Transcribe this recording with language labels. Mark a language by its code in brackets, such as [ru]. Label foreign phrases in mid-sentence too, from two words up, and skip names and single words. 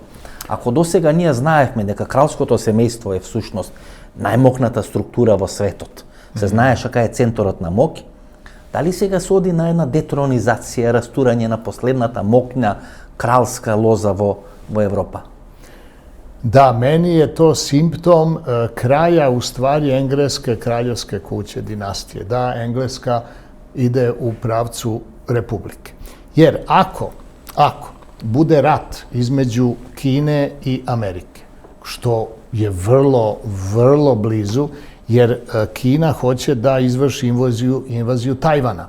[mk] Ако досега ние знаевме дека кралското семејство е всушност најмокната структура во светот, се знаеше кај е центарот на моќ, дали сега се оди на една детронизација, растурање на последната мокна кралска лоза во Европа? [sr] Da, meni je to simptom kraja u stvari engleske kraljevske kuće, dinastije. Da, Engleska ide u pravcu republike. Jer ako bude rat između Kine i Amerike, što je vrlo blizu, jer Kina hoće da izvrši invaziju Tajvana.